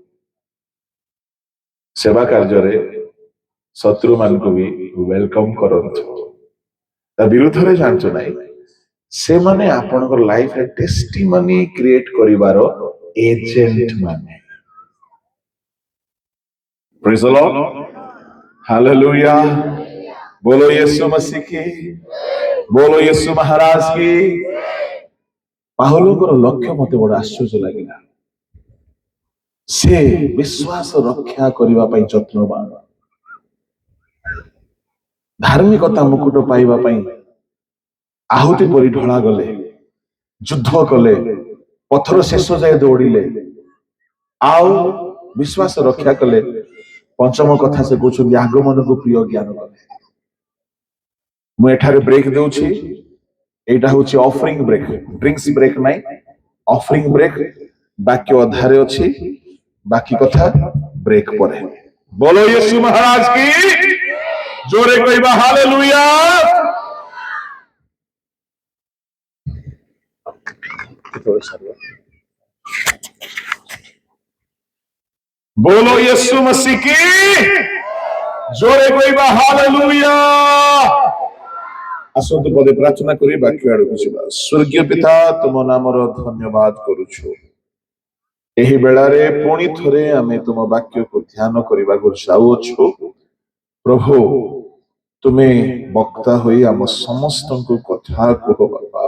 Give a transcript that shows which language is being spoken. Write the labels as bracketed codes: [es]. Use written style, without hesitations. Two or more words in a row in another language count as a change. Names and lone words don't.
[or] ସେବା କାର୍ଯ୍ୟରେ ଶତ୍ରୁ ମାନଙ୍କୁ ବି ୱେଲକମ କରନ୍ତୁ। ତା ବିରୁଦ୍ଧରେ ଜାଣିଛୁ ନାହିଁ, ସେମାନେ ଆପଣଙ୍କର ଲାଇଫରେ [en] testimony create [or] କରିବାର ଏଜେଣ୍ଟ ମାନେ। [en] praise the Lord, hallelujah. [hi] बोलो यीशु मसीह की, बोलो यीशु महाराज की। [or] ପାଉଲଙ୍କର ଲକ୍ଷ୍ୟ ମତେ ବଡ ଆଶ୍ଚର୍ଯ୍ୟ ଲାଗିଲା। ସେ ବିଶ୍ୱାସ ରକ୍ଷା କରିବା ପାଇଁ ଯତ୍ନବାନ, ଧାର୍ମିକତା ମୁକୁଟ ପାଇବା ପାଇଁ ଆହୁତି ପରି ଢଳା ଗଲେ, ଯୁଦ୍ଧ କଲେ, ପଥର ଶେଷ ଯାଏ ଦୌଡ଼ିଲେ, ଆଉ ବିଶ୍ୱାସ ରକ୍ଷା କଲେ। ପଞ୍ଚମ କଥା ସେ କହୁଛନ୍ତି ଆଗମନକୁ ପ୍ରିୟ ଜ୍ଞାନ କଲେ। ମୁଁ ଏଠାରେ ବ୍ରେକ୍ ଦେଉଛି, ଏଇଟା ହଉଛି [en] offering break, drinks break [or] ନାହିଁ, [en] offering break. [or] ବାକ୍ୟ ଅଧାରେ ଅଛି, ବାକି କଥା ବ୍ରେକ୍ ପରେ। [hi] ବୋलो यीशु महाराज की, [or] ଜୋରେ କହିବା [hi] हालेलुया। बोलो यीशु मसीह की, [or] ଜୋରେ କହିବା [hi] हालेलुया। [or] ଆସନ୍ତୁ ପଦେ ପ୍ରାର୍ଥନା କରି ବାକ୍ୟ ଆଡକୁ ଯିବା। ସ୍ୱର୍ଗୀୟ ପିତା, ତୁମ ନାମର ଧନ୍ୟବାଦ କରୁଛୁ। ଏହି ବେଳାରେ ପୁଣି ଥରେ ଆମେ ତୁମ ବାକ୍ୟକୁ ଧ୍ୟାନ କରିବାକୁ ଯାଉଅଛୁ। ପ୍ରଭୁ, ତୁମେ ବକ୍ତା ହୋଇ ଆମ ସମସ୍ତଙ୍କୁ କଥା କୁହ ବାପା।